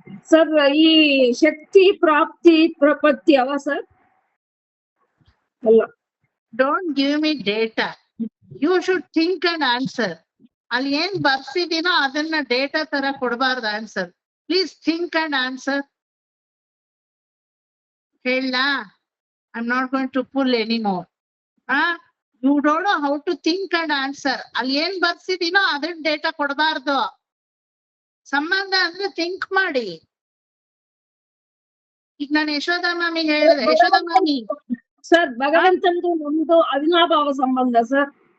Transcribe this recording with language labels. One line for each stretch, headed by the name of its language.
Kannada: Sir, ಈ ಶಕ್ತಿ ಪ್ರಾಪ್ತಿ ಪ್ರಪತ್ತಿ ಅವ ಸರ್? ಅಲ್ಲ.
English: Don't give me data, you should think and answer.
Kannada: ಅಲ್ಲಿ ಏನ್ ಬರ್ಸಿದೀನೋ ಅದನ್ನ ಡೇಟಾ ತರ ಕೊಡಬಾರ್ದು answer.
English: Please think and answer. ಹೇಳ, I'm not going to pull anymore. You don't know how to think and answer.
Kannada: ಅಲ್ಲಿ ಏನ್ ಬರ್ಸಿದೀನೋ ಅದನ್ನ ಡೇಟಾ ಕೊಡಬಾರ್ದು. ಸಂಬಂಧ ಅಂದ್ರೆ ಥಿಂಕ್ ಮಾಡಿ. ಈಗ ನಾನು ಯಶೋದಾ ಮಾಮಿ ಹೇಳಿದೆ. ಯಶೋದಾ ಮಾಮಿ ಸರ್, ಭಗವಂತಂದು ನಮ್ದು ಅವಿನಾಭಾವ ಸಂಬಂಧ ಸರ್.